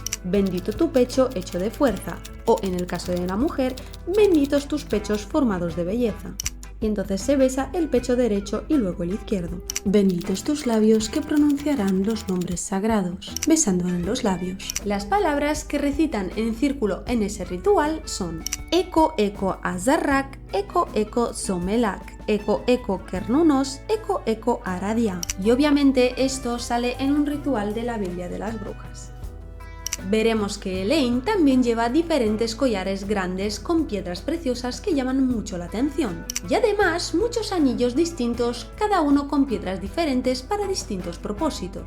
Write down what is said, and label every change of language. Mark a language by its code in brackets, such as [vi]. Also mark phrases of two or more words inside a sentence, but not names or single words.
[es] Bendito tu pecho hecho de fuerza, o en el caso de la mujer, benditos tus pechos formados de belleza. Y entonces se besa el pecho derecho y luego el izquierdo. Benditos tus labios que pronunciarán los nombres sagrados, besando en los labios. Las palabras que recitan en círculo en ese ritual son Eko Eko Azarrak, Eko Eko Somelak, Eko Eko Kernunos, Eko Eko Aradia. Y obviamente esto sale en un ritual de la Biblia de las Brujas. Veremos que Elaine también lleva diferentes collares grandes con piedras preciosas que llaman mucho la atención. Y además muchos anillos distintos, cada uno con piedras diferentes para distintos propósitos.